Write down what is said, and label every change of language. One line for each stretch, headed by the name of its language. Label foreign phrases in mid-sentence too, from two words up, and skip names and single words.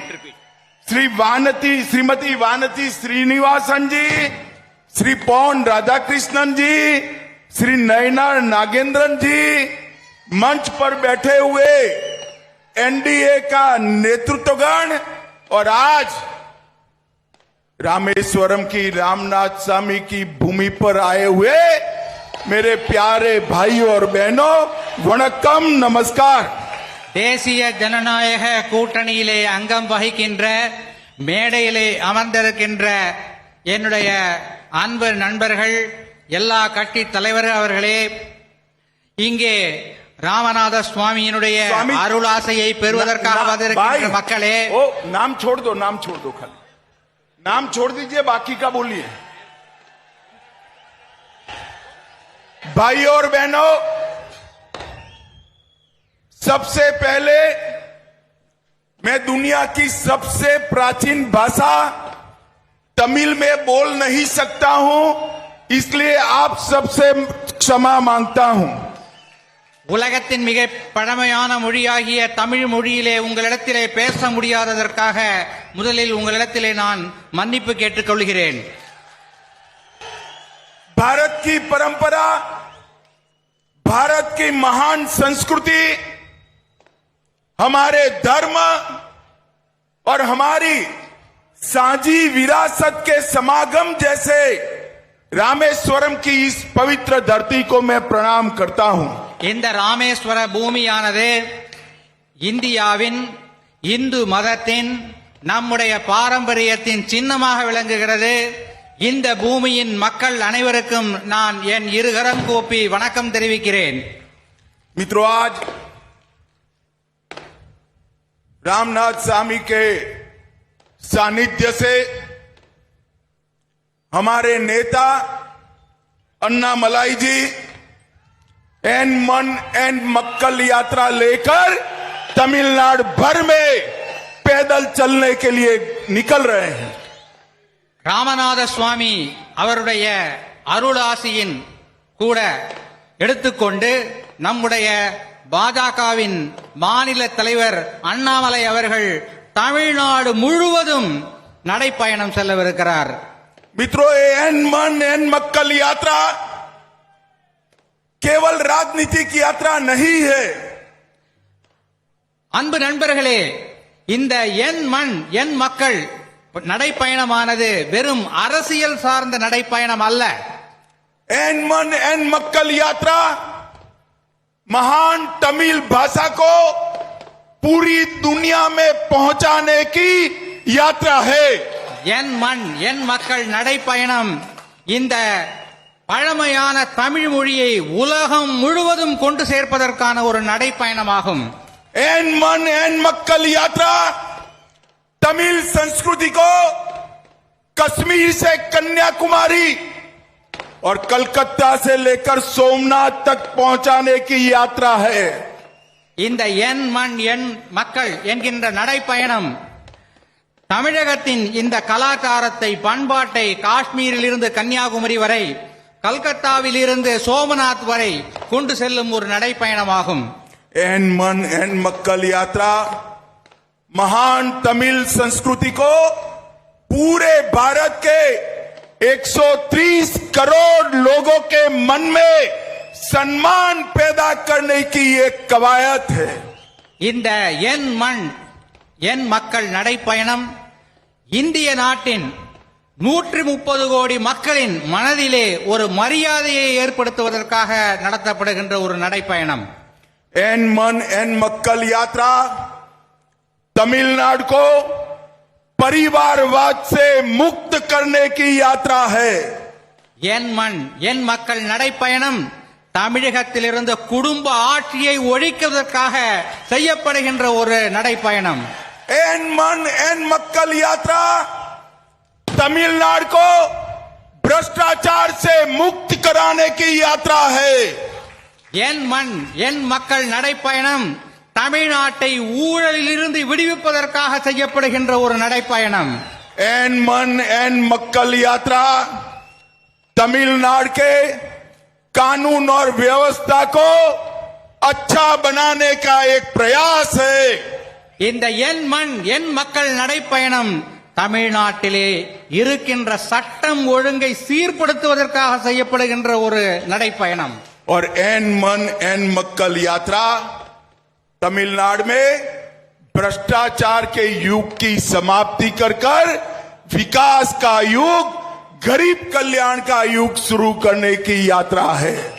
Hindi: श्रीमती वानती श्रीनिवासन जी, श्री पवन राधाकृष्णन जी, श्री नयनार नागेंद्रन जी, मंच पर बैठे हुए एनडीए का नेतृत्वगण और आज रामेश्वरम की रामनाथ स्वामी की भूमि पर आए हुए मेरे प्यारे भाइयों और बहनों, वणक्कम, नमस्कार।
Tamil: தேசிய ஜனநாயக கூட்டணியிலே அங்கம் வகிக்கின்ற மேடையிலே அமர்ந்திருக்கின்ற என்னுடைய அன்பு நண்பர்கள், எல்லா கட்சி தலைவர்கள் அவர்களே, இங்கே ராமநாத சுவாமியினுடைய அருளாசையை பெறுவதற்காக வந்திருக்கின்ற மக்களே,
Hindi: नाम छोड़ दो, नाम छोड़ दो, खाली नाम छोड़ दीजिए, बाकी का बोलिए। भाइयों और बहनों, सबसे पहले मैं दुनिया की सबसे प्राचीन भाषा तमिल में बोल नहीं सकता हूं, इसलिए आप सबसे क्षमा मांगता हूं।
Tamil: உலகத்தின் மிக பழமையான மொழியாகிய தமிழ் மொழியிலே உங்களிடத்திலே பேச முடியாததற்காக முதலில் உங்களிடத்திலே நான் மன்னிப்பு கேட்டுக்கொள்கிறேன்।
Hindi: भारत की परंपरा, भारत की महान संस्कृति, हमारे धर्म और हमारी साझी विरासत के समागम जैसे रामेश्वरम की इस पवित्र धरती को मैं प्रणाम करता हूं।
Tamil: இந்த ராமேஸ்வர பூமியானது இந்தியாவின் இந்து மதத்தின் நம்முடைய பாரம்பரியத்தின் சின்னமாக விளங்குகிறது। இந்த பூமியின் மக்கள் அனைவருக்கும் நான் என் இருகரம் கூப்பி வணக்கம் தெரிவிக்கிறேன்।
Hindi: मित्रों, आज रामनाथ स्वामी के सानिध्य से हमारे नेता अन्नामलाई जी एन मन एन मक्कल यात्रा लेकर तमिलनाडु भर में पैदल चलने के लिए निकल रहे हैं।
Tamil: ராமநாத சுவாமி அவருடைய அருளாசியின் கூட எடுத்துக்கொண்டு நம்முடைய பாஜகவின் மாநில தலைவர் அண்ணாமலை அவர்கள் தமிழ்நாடு முழுவதும் நடைப்பயணம் செல்லவிருக்கிறார்।
Hindi: मित्रों, एन मन एन मक्कल यात्रा केवल राजनीतिक यात्रा नहीं है।
Tamil: அன்பு நண்பர்களே, இந்த என் மண் என் மக்கள் நடைப்பயணமானது வெறும் அரசியல் சார்ந்த நடைப்பயணம் அல்ல।
Hindi: एन मन एन मक्कल यात्रा महान तमिल भाषा को पूरी दुनिया में पहुंचाने की यात्रा है।
Tamil: என் மண் என் மக்கள் நடைப்பயணம் இந்த பழமையான தமிழ் மொழியை உலகம் முழுவதும் கொண்டு சேர்ப்பதற்கான ஒரு நடைப்பயணமாகும்।
Hindi: एन मन एन मक्कल यात्रा तमिल संस्कृति को कश्मीर से कन्याकुमारी, और कलकत्ता से लेकर सोमनाथ तक पहुंचाने की यात्रा है।
Tamil: இந்த என் மண் என் மக்கள் என்கின்ற நடைப்பயணம் தமிழகத்தின் இந்த கலாச்சாரத்தை பண்பாட்டை காஷ்மீரில் இருந்து கன்னியாகுமரி வரை கல்கத்தாவில் இருந்து சோமநாத் வரை கொண்டு செல்லும் ஒரு நடைப்பயணமாகும்.
Hindi: एन मन एन मक्कल यात्रा महान तमिल संस्कृति को पूरे भारत के 130 करोड़ लोगों के मन में सम्मान पैदा करने की एक कवायद है।
Tamil: இந்த என் மண் என் மக்கள் நடைப்பயணம் இந்திய நாட்டின் 130 கோடி மக்களின் மனதிலே ஒரு மரியாதையை ஏற்படுத்துவதற்காக நடத்தப்படுகின்ற ஒரு நடைப்பயணம்.
Hindi: एन मन एन मक्कल यात्रा तमिलनाडु को परिवारवाद से मुक्त करने की यात्रा है।
Tamil: என் மண் என் மக்கள் நடைப்பயணம் தமிழகத்திலிருந்து குடும்ப ஆட்சியை ஒழிக்குவதற்காக செய்யப்படுகின்ற ஒரு நடைப்பயணம்.
Hindi: एन मन एन मक्कल यात्रा तमिलनाडु को भ्रष्टाचार से मुक्त कराने की यात्रा है।
Tamil: என் மண் என் மக்கள் நடைப்பயணம் தமிழ்நாட்டை ஊழலிலிருந்து விடுவிப்பதற்காக செய்யப்படுகின்ற ஒரு நடைப்பயணம்.
Hindi: एन मन एन मक्कल यात्रा तमिलनाडु के कानून और व्यवस्था को अच्छा बनाने का एक प्रयास है।
Tamil: இந்த என் மண் என் மக்கள் நடைப்பயணம் தமிழ்நாட்டிலே இருக்கின்ற சட்டம் ஒழுங்கை சீர்படுத்துவதற்காக செய்யப்படுகின்ற ஒரு நடைப்பயணம்.
Hindi: और एन मन एन मक्कल यात्रा तमिलनाडु में भ्रष्टाचार के युग की समाप्ति कर कर विकास का युग गरीब कल्याण का युग शुरू करने की यात्रा है।